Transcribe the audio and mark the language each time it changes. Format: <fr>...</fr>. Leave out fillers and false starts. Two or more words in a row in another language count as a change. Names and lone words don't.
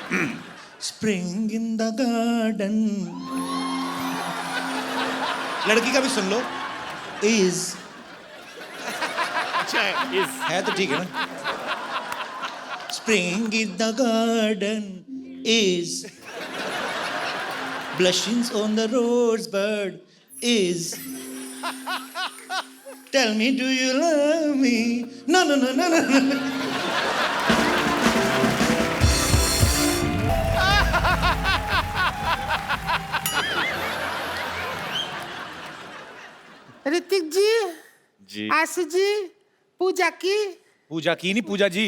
<en>spring in the garden.</en> <hi>लड़की का भी सुन लो, इज। अच्छा है तो ठीक है ना।</hi> <en>spring in the garden is blushings on the rosebud is. Tell me, do you love me? No, no, no, no, no, no.</en> <hi>ऋतिक जी, आशीष जी, पूजा की? पूजा की नहीं, पूजा जी।</hi>